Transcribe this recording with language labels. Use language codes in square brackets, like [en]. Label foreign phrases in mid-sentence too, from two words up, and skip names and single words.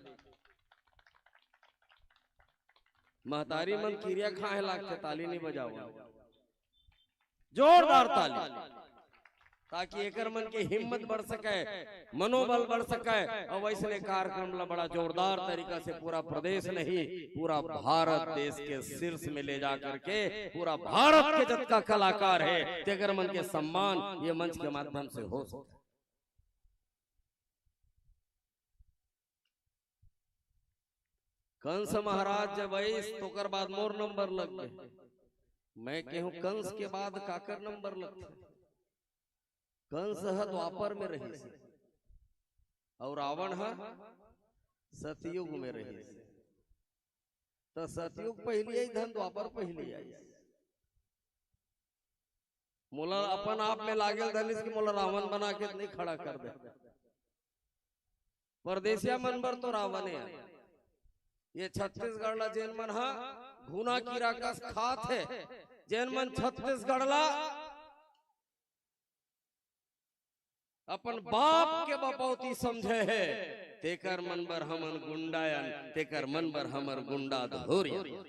[hne] महतारी मन किरिया खाए लागते ताली नहीं बजाओ, जोरदार ताली, ताकि एकर मन के हिम्मत बढ़ सके, मनोबल बढ़ सके। और वैसे कार्यक्रम ला बड़ा जोरदार तरीका से पूरा प्रदेश नहीं पूरा भारत देश के शीर्ष में ले जा करके पूरा भारत के जतका कलाकार है तेकर मन के सम्मान ये मंच के माध्यम से हो सकता। कंस महाराज जब आई तो कर बाद मोर नंबर लग गए। मैं कहूं कंस के बाद काकर नंबर लगता। कंस है द्वापर में रही और रावण है सतयुग में रही। तो सतयुग पहली आई धन द्वापर पहली आई। मोला अपन आप में लागल धनिस की मोला रावण बना के नहीं खड़ा कर दे। परदेसिया मनबर तो रावण है। ये छत्तीसगढ़ ला जेन मन हा घुना कीरा कस खात है, जेन मन छत्तीसगढ़ ला अपन बाप के बपौती समझे है तेकर मन बर हमन गुंडायन, तेकर मन बर हमर गुंडा धोरिया।